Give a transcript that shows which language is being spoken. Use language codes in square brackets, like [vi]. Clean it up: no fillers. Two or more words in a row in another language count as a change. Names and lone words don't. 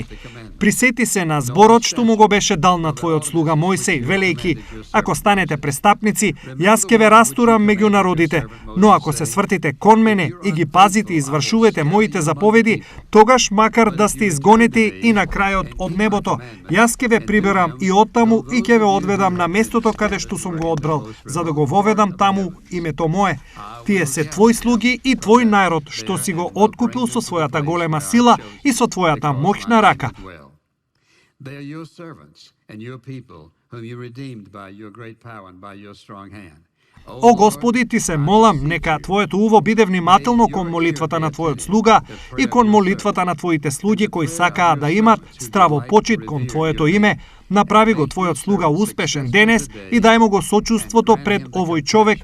[mk] Присети се на зборот што му го беше дал на Твојот слуга Мојсей, велејки: Ако станете престапници, јас ќе ве растурам меѓу народите, но ако се свртите кон мене и ги пазите и извршувате моите заповеди, тогаш макар да сте изгонети и на крајот од небото, јас ќе ве приберам и оттаму и ќе ве одведам на местото каде што сум го одбрал, за да го воведам таму името мое. Тие се Твои слуги и Твој народ, што си го откупил со својата голема сила и со Твојата моќна рака. [en] They are your servants and your people, whom you redeemed by your great power and by your strong hand. [mk] О Господи, ти се молам, нека Твоето уво биде внимателно кон молитвата на Твојот слуга и кон молитвата на Твоите слуги кои сакаат да имат здраво почит кон Твоето име. Направи го Твојот слуга успешен денес и дај му го сочувството пред овој човек.